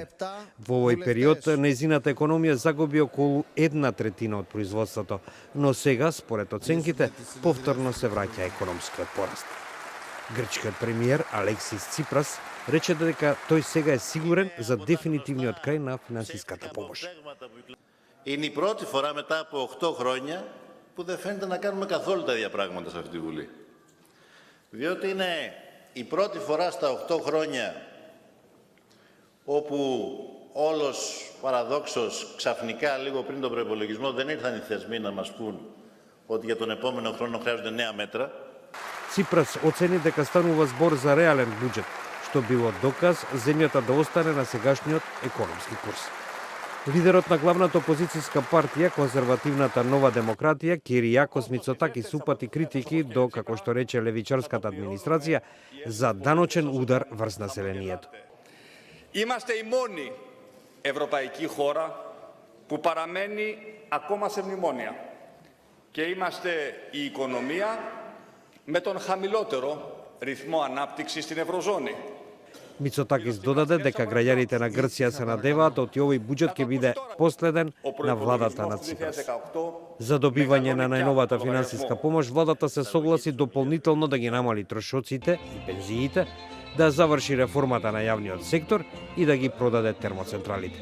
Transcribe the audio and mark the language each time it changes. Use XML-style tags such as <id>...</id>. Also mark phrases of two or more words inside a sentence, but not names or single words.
<mk>Во овој период нејзината економија загуби околу 1/3 од производството, но сега, според оценките, повторно се враќа економскиот пораст. Грчкиот премиер Алексис Ципрас рече дека тој сега е сигурен за дефинитивниот крај на финансиската помош.</mk> <el>Είναι η πρώτη φορά μετά από 8 χρόνια που δεν φαίνεται να κάνουμε καθόλου τα ίδια πράγματα σε αυτή τη Βουλή. Διότι είναι η πρώτη φορά στα 8 χρόνια όπου όλος παραδόξως ξαφνικά λίγο πριν τον προϋπολογισμό δεν ήρθαν οι θεσμοί να μας πούν ότι για τον επόμενο χρόνο χρειάζονται νέα μέτρα.</el> <mk>Ципрас оцени дека станува збор за реален буџет, што било доказ земјата да остане на сегашниот економски курс. Лидерот на главната опозицијска партија, конзервативната Нова демократија, Киријакос Мицотакис упати критики до, како што рече, левичарската администрација за даночен удар врз населението.</mk> <el>Είμαστε η μόνη ευρωπαϊκή χώρα που παραμένει ακόμα σε μνημόνια και είμαστε η οικονομία με τον χαμηλότερο ρυθμό ανάπτυξης στην Ευρωζώνη.</el> <mk>Мицотакис додаде дека граѓаните на Грција се надеваат оти овој буџет ќе биде последен на владата на Ципрас. За добивање на најновата финансиска помош, владата се согласи дополнително да ги намали трошоците и пензиите, да заврши реформата на јавниот сектор и да ги продаде термоцентралите.</mk>